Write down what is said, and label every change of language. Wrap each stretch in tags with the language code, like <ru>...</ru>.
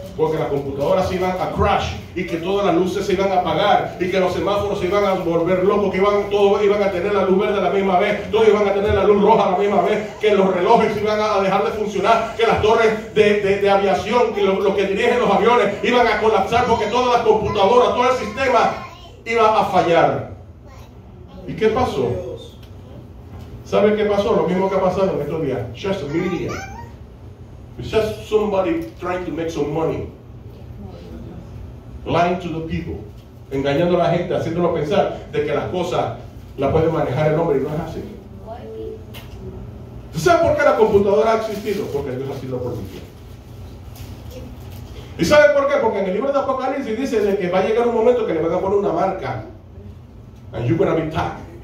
<es>porque las computadoras se iban a crash y que todas las luces se iban a apagar y que los semáforos se iban a volver locos, que todos iban a tener la luz verde a la misma vez, todos iban a tener la luz roja a la misma vez, que los relojes se iban a dejar de funcionar, que las torres de aviación, que los que dirigen los aviones iban a colapsar porque todas las computadoras, todo el sistema iba a fallar. ¿Y qué pasó? ¿Sabe qué pasó? Lo mismo que ha pasado en estos días.</es> <en>Just media. It's just somebody trying to make some money. Lying to the people.</en> <es>Engañando a la gente, haciéndolo pensar de que las cosas las puede manejar el hombre y no es así. ¿Tú sabes por qué la computadora ha existido? Porque Dios así lo permitió. ¿Y sabe por qué? Porque en el libro de Apocalipsis dice de que va a llegar un momento que le van a poner una marca.</es> <en>And you're going to be tagged.</en>